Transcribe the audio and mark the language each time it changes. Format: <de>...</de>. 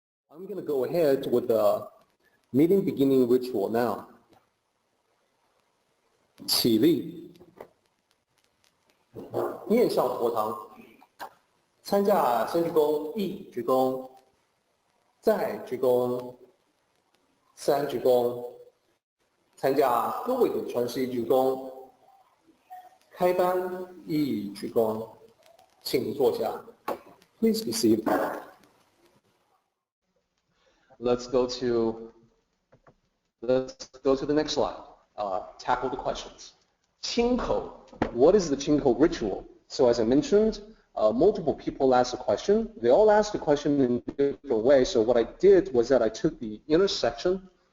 <en>I'm going to go ahead with the meeting beginning ritual now.</en> <zh>起立，面向佛堂，参加先鞠躬，一鞠躬，再鞠躬，三鞠躬，参加各位的传习鞠躬，开班一鞠躬，请坐下。</zh> <en>Please be seated. Let's go to the next slide. Tackle the questions. Qingkou. What is the Qingkou ritual? So as I mentioned, multiple people asked a question. They all asked the question in different ways. So what I did was that I took the intersection.</en>